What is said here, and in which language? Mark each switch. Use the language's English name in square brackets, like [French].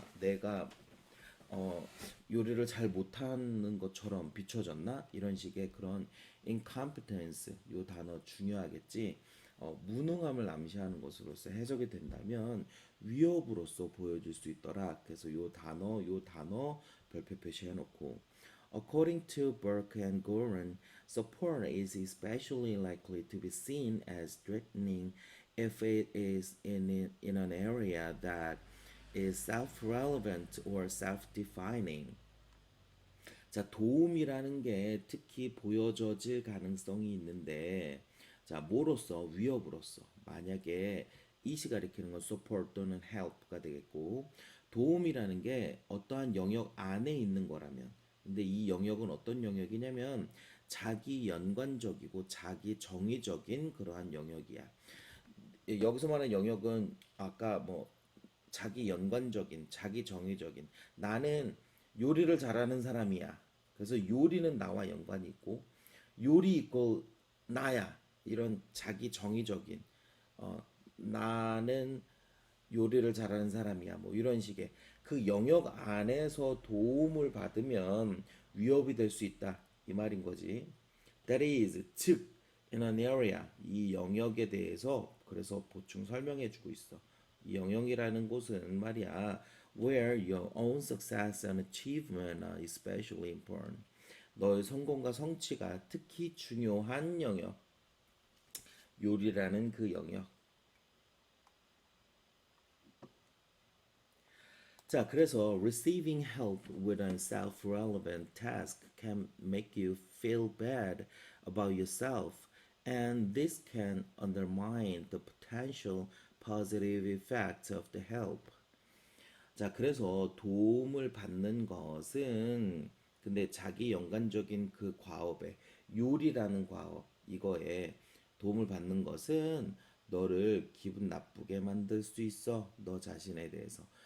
[Korean] 내가 요리를 잘 못하는 것처럼 비춰졌나? 이런 식의 그런 incompetence 요 단어 중요하겠지. 무능함을 암시하는 것으로서 해석이 된다면 위협으로서 보여질 수 있더라. 그래서 요 단어 별표 표시해 놓고 [English] According to Burke and Goren, support is especially likely to be seen as threatening if it is in an area that is self-relevant or self-defining. [Korean] 자, 도움이라는 게 특히 보여져질 가능성이 있는데, 자, 뭐로서? 위협으로서. 만약에 이시 가리키는 건 support 또는 help가 되겠고, 도움이라는 게 어떠한 영역 안에 있는 거라면, 근데 이 영역은 어떤 영역이냐면, 자기 연관적이고 자기 정의적인 그러한 영역이야. 여기서 말하는 영역은 아까 뭐 자기 연관적인, 자기 정의적인 나는 요리를 잘하는 사람이야. 그래서 요리는 나와 연관이 있고 요리 있고 나야. 이런 자기 정의적인 나는 요리를 잘하는 사람이야. 뭐 이런 식의 그 영역 안에서 도움을 받으면 위협이 될 수 있다. 이 말인 거지. [English] That is, [Korean] 즉 [English] in an area [Korean] 이 영역에 대해서 그래서 보충 설명해 주고 있어. 이 영역이라는 곳은 말이야, [English] where your own success and achievement are especially important. [Korean] 너의 성공과 성취가 특히 중요한 영역, 요리라는 그 영역. 자, 그래서 [English] receiving help with a self-relevant task can make you feel bad about yourself, and this can undermine the potential positive effects of the help. [Korean] 자, 그래서 도움을 받는 것은 근데 자기 연관적인 그 과업에 요리라는 과업 이거에 도움을 받는 것은 너를 기분 나쁘게 만들 수 있어. 너 자신에 대해서.